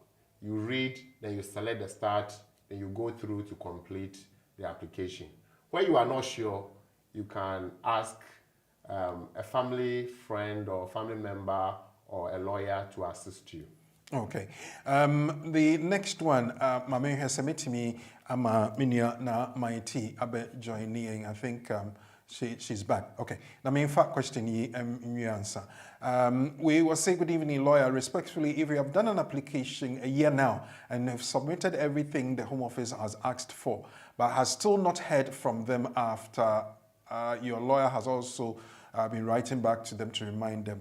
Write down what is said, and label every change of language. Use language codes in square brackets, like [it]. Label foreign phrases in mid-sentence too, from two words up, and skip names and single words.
[en] You read, then you select the start, then you go through to complete the application. Where you are not sure, you can ask a family friend or family member or a lawyer to assist you. Okay. The next one, Mame has submitted me minia na maiti abe joining. I think she's back. Okay. Now, my fact question you answer. We will say good evening, lawyer. Respectfully, if you have done an application a year now and have submitted everything the Home Office has asked for, but has still not heard from them after your lawyer has also been writing back to them to remind them.